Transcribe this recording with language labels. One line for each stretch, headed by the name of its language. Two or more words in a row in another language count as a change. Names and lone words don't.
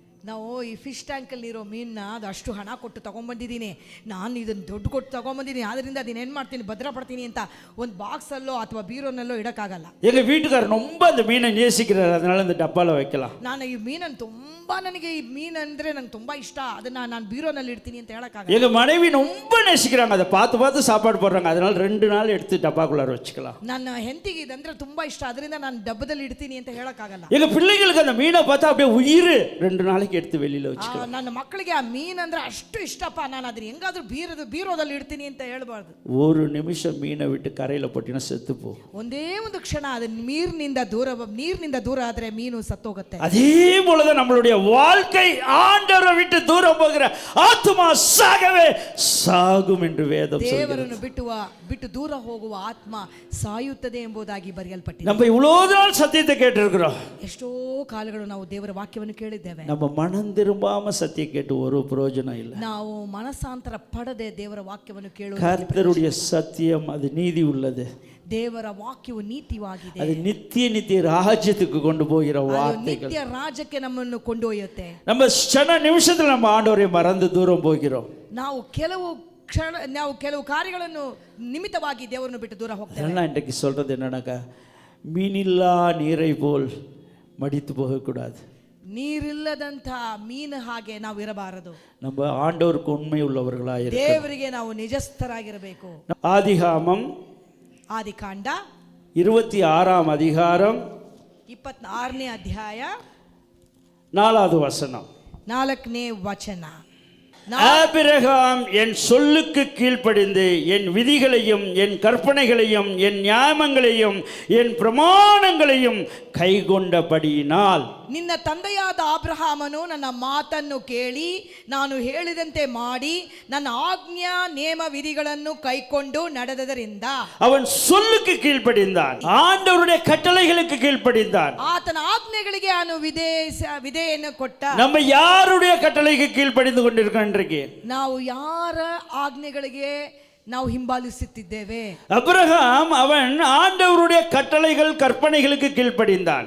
Kannada: ನಾವು ಈ ಫಿಶ್ ಟ್ಯಾಂಕಲ್ಲಿ ಇರೋ ಮೀನನ್ನ ಅದು ಅಷ್ಟು ಹಣ ಕೊಟ್ಟು ತೊಗೊಂಬಂದಿದ್ದೀನಿ, ನಾನು ಇದನ್ನು ದುಡ್ಡು ಕೊಟ್ಟು ತೊಗೊಂಬಂದಿದ್ದೀನಿ, ಆದ್ದರಿಂದ ಅದನ್ನ ಏನು ಮಾಡ್ತೀನಿ ಭದ್ರಪಡ್ತೀನಿ ಅಂತ ಒಂದು ಬಾಕ್ಸಲ್ಲೋ ಅಥವಾ ಬೀರೋನಲ್ಲೋ ಇಡೋಕ್ಕಾಗಲ್ಲ.
Tamil: எங்க வீட்டுக்காரர் ரொம்ப அந்த மீனை நேசிக்கிறார், அதனால அந்த டப்பால வைக்கலாம்.
Kannada: ನಾನು ಈ ಮೀನನ್ನು ನನಗೆ ಈ ಮೀನು ಅಂದರೆ ನಂಗೆ ತುಂಬ ಇಷ್ಟ, ಅದನ್ನು ನಾನು ಬೀರೋನಲ್ಲಿ ಇಡ್ತೀನಿ ಅಂತ ಹೇಳೋಕ್ಕಾಗಲ್ಲ.
Tamil: எங்க மனைவி ரொம்ப நேசிக்கிறாங்க, அதை பார்த்து பார்த்து சாப்பாடு போடுறாங்க, அதனால 2 நாள் எடுத்து டப்பாக்குள்ளார வச்சுக்கலாம்.
Kannada: ನನ್ನ ಹೆಂಡತಿಗೆ ಇದಂದ್ರೆ ತುಂಬ ಇಷ್ಟ, ಅದರಿಂದ ನಾನು ಡಬ್ಬದಲ್ಲಿ ಇಡ್ತೀನಿ ಅಂತ ಹೇಳೋಕ್ಕಾಗಲ್ಲ.
Tamil: எங்க பிள்ளைகளுக்கு அந்த மீனை பார்த்தா அப்படியே உயிர், 2 நாளைக்கு எடுத்து வெளியில வச்சுக்கலாம்.
Kannada: ನನ್ನ ಮಕ್ಕಳಿಗೆ ಆ ಮೀನು ಅಂದ್ರೆ ಅಷ್ಟು ಇಷ್ಟಪ್ಪ, ನಾನು ಅದನ್ನ ಹೆಂಗಾದ್ರೂ ಬೀರೋದಲ್ಲಿ ಇಡ್ತೀನಿ ಅಂತ ಹೇಳ್ಬಾರ್ದು.
Tamil: ஒரு நிமிஷம் மீனை விட்டு கரையில போட்டினா செத்து போ.
Kannada: ಒಂದೇ ಒಂದು ಕ್ಷಣ ಅದು ನೀರಿನಿಂದ ದೂರ ಆದ್ರೆ ಮೀನು ಸತ್ತೋಗುತ್ತೆ.
Tamil: அதே போலதான் நம்மளுடைய வாழ்க்கை ஆண்டவரை விட்டு தூரம் போகிற ஆத்மா சாகவே சாகும் என்று வேதம் சொல்கிறது.
Kannada: ದೇವರನ್ನು ಬಿಟ್ಟು ದೂರ ಹೋಗುವ ಆತ್ಮ ಸಾಯುತ್ತದೆ ಎಂಬುದಾಗಿ ಬರೆಯಲ್ಪಟ್ಟಿದೆ.
Tamil: நம்ம இவ்வளவு நாள் சத்தியத்தை கேட்டிருக்கிறோம்,
Kannada: ಎಷ್ಟೋ ಕಾಲಗಳು ನಾವು ದೇವರ ವಾಕ್ಯವನ್ನು ಕೇಳಿದ್ದೇವೆ.
Tamil: நம்ம மனம் திரும்பாம சத்தியம் கேட்டு ஒரு பிரயோஜனம் இல்லை.
Kannada: ನಾವು ಮನಸಾಂತರ ಪಡದೆ ದೇವರ ವಾಕ್ಯವನ್ನು ಕೇಳುವುದು.
Tamil: கர்த்தருடைய சத்தியம் அது நீதி உள்ளது,
Kannada: ದೇವರ ವಾಕ್ಯವು ನೀತಿವಾಗಿದೆ,
Tamil: அது நித்திய ராஜ்யத்துக்கு கொண்டு போகிற வார்த்தைகள்.
Kannada: ನಿತ್ಯ ರಾಜ್ಯಕ್ಕೆ ನಮ್ಮನ್ನು ಕೊಂಡೊಯ್ಯುತ್ತೆ.
Tamil: நம்ம ಕ್ಷಣ நிமிஷத்துல நம்ம ஆண்டவரை மறந்து தூரம் போகிறோம்.
Kannada: ನಾವು ಕೆಲವು ಕಾರ್ಯಗಳನ್ನು ನಿಮಿತ್ತವಾಗಿ ದೇವರನ್ನು ಬಿಟ್ಟು ದೂರ ಹೋಗ್ತೇವೆ.
Tamil: அதெல்லாம் இன்றைக்கு சொல்றது என்னன்னாக்கா, மீனில்லா நீரை போல் மடித்து போகக்கூடாது.
Kannada: ನೀರಿಲ್ಲದಂತ ಮೀನು ಹಾಗೆ ನಾವು ಇರಬಾರದು.
Tamil: நம்ம ஆண்டவருக்கு உண்மை உள்ளவர்களாக இருக்க,
Kannada: ದೇವರಿಗೆ ನಾವು ನಿಜಸ್ಥರಾಗಿರಬೇಕು. ಆದಿಕಾಂಡ
Tamil: 26 அதிகாரம்
Kannada: 26ನೇ ಅಧ್ಯಾಯ
Tamil: 4வது வசனம்.
Kannada: 4ನೇ ವಚನ.
Tamil: ஆபிரகாம் என் சொல்லுக்கு கீழ்ப்படிந்து என் விதிகளையும் என் கற்பனைகளையும் என் நியாயங்களையும் என் பிரமாணங்களையும் கைக்கொண்டபடியினால்.
Kannada: ನಿನ್ನ ತಂದೆಯಾದ ಅಬ್ರಹಾಮನು ನನ್ನ ಮಾತನ್ನು ಕೇಳಿ ನಾನು ಹೇಳಿದಂತೆ ಮಾಡಿ ನನ್ನ ಆಜ್ಞಾ ನೇಮ ವಿಧಿಗಳನ್ನು ಕೈಕೊಂಡು ನಡೆದದರಿಂದ.
Tamil: அவன் சொல்லுக்கு கீழ்ப்படிந்தான், ஆண்டவருடைய கட்டளைகளுக்கு கீழ்ப்படிந்தான்.
Kannada: ಆತನ ಆಜ್ಞೆಗಳಿಗೆ ಅವನು ವಿಧೇಯನ್ನು ಕೊಟ್ಟ.
Tamil: நம்ம யாருடைய கட்டளைக்கு கீழ்ப்படிந்து கொண்டிருக்கோம் இன்றைக்கு?
Kannada: ನಾವು ಯಾರ ಆಜ್ಞೆಗಳಿಗೆ ನಾವು ಹಿಂಬಾಲಿಸುತ್ತಿದ್ದೇವೆ?
Tamil: அபிரகாம் அவன் ஆண்டவருடைய கட்டளைகள் கற்பனைகளுக்கு கீழ்ப்படிந்தான்.